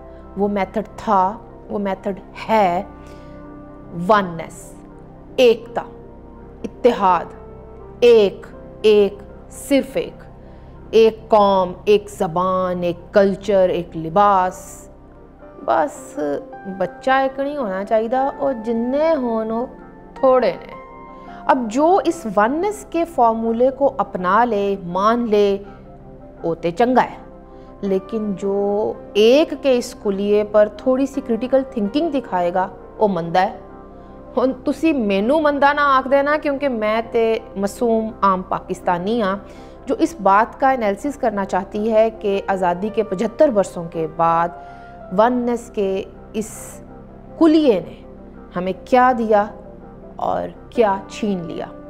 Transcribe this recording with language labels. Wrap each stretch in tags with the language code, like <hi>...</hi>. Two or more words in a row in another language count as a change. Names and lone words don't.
<ur>وہ میتھڈ تھا، وہ میتھڈ ہے وننس، ایکتا، اتحاد، ایک صرف ایک قوم، ایک زبان، ایک کلچر، ایک لباس.</ur> <pa>بس بچہ ایک نہیں ہونا چاہیے اور جننے ہونو تھوڑے نے.</pa> <ur>اب جو اس وننس کے فارمولے کو اپنا لے، مان لے،</ur> <pa>اوتے چنگا ہے.</pa> <ur>لیکن جو ایک کے اس کلیے پر تھوڑی سی</ur> <en>critical thinking</en> <ur>دکھائے گا وہ مندہ ہے.</ur> <pa>تسی مینو مندہ نہ آکھ دینا کیونکہ میں تے معصوم عام پاکستانی ہاں</pa> <ur>جو اس بات کا انالیسس کرنا چاہتی ہے کہ آزادی کے 75 برسوں کے بعد وننس کے اس کلیے نے ہمیں کیا دیا اور کیا چھین لیا.</ur>